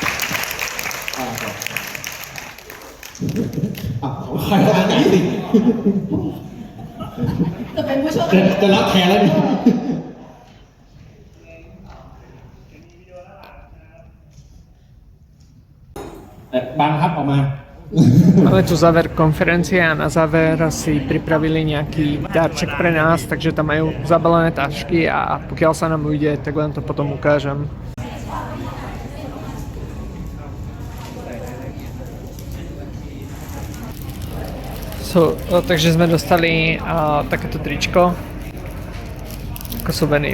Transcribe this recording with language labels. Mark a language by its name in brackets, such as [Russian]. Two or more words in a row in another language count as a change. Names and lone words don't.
[Thai] ใครเอาไหนสิ จะเป็นผู้โชคดี จะรับแทนแล้วนี่บังครับออกมา [Slovak] Máme tu záver konferencie a na záver si pripravili nejaký darček pre nás, takže tam majú zabalené tašky a pokiaľ sa nám ujde, tak len to potom ukážem. Takže sme dostali takéto tričko ako suvenír.